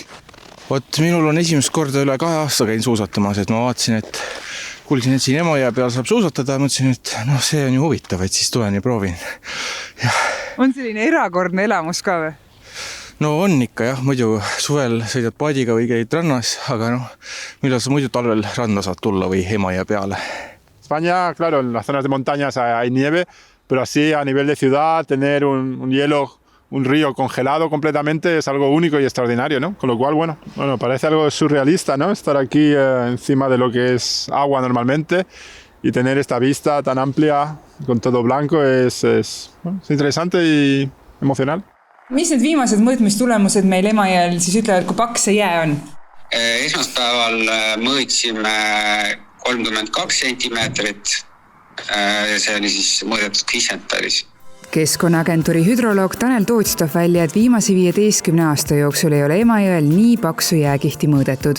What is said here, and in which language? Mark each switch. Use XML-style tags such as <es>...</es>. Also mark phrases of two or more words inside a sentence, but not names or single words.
<et>Minul on esimest korda üle 2 aasta käin suusatamas, et ma vaatasin, et kuulsin, et siin Emajõe peal saab suusatada, mõtlesin, et see on ju huvitav, et siis tulen ja proovin. Ja. On selline erakordne elamus ka või? No on ikka jah, muidu suvel sõidad paadiga või käid rannas, aga millal sa muidu talvel ranna saad tulla või Emajõe peale?</et> <es>España, claro, en las zonas de montañas hay nieve, pero así a nivel de ciudad tener un hielo, un río congelado completamente es algo único y extraordinario, ¿no? Con lo cual, bueno, parece algo surrealista, ¿no? Estar aquí encima de lo que es agua normalmente y tener esta vista tan amplia con todo blanco es interesante y emocional.</es> <et>Mis need viimased mõõtmistulemused meil Emajõel siis ütlevad, kui paks see jää on? Esmaspäeval mõõtsime 32 sentimeetrit ja see oli siis mõõdetud Vicentalis. Keskkonnaagentuuri hüdroloog Tanel Toots toob välja, et viimase 15 aasta jooksul ei ole Emajõel nii paksu jääkihti mõõdetud.</et>